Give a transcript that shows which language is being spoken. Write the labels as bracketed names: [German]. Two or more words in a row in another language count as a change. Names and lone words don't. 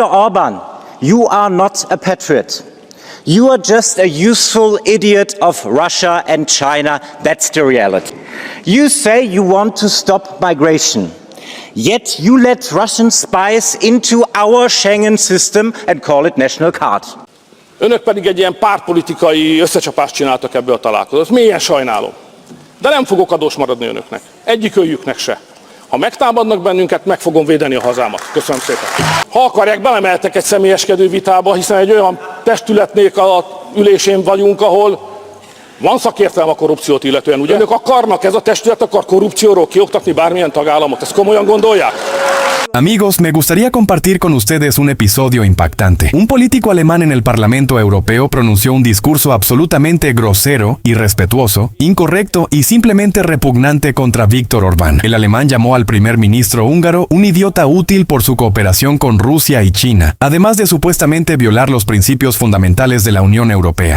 [English] Orban, you are not a patriot. You are just a useful idiot of Russia and China. That's the reality. You say you want to stop migration. Yet you let Russian spies into our Schengen system and call it national card. [Hungarian] Önök pedig egy ilyen pártpolitikai összecsapást csináltak ebből a találkozót. Mélyen sajnálom. De nem fogok adós maradni önöknek. Egyikőjüknek se. Ha megtámadnak bennünket, meg fogom védeni a hazámat. Köszönöm szépen. Ha akarják, belemeltek egy személyeskedő vitába, hiszen egy olyan testületnék a ülésén vagyunk, ahol van szakértelme a korrupciót illetően. Ugye önök akarnak, ez a testület akar korrupcióról kioktatni bármilyen tagállamot? Ezt komolyan gondolják? [Spanish] Amigos, me gustaría compartir con ustedes un episodio impactante. Un político alemán en el Parlamento Europeo pronunció un discurso absolutamente grosero, irrespetuoso, incorrecto y simplemente repugnante contra Viktor Orbán. El alemán llamó al primer ministro húngaro un idiota útil por su cooperación con Rusia y China, además de supuestamente violar los principios fundamentales de la Unión Europea.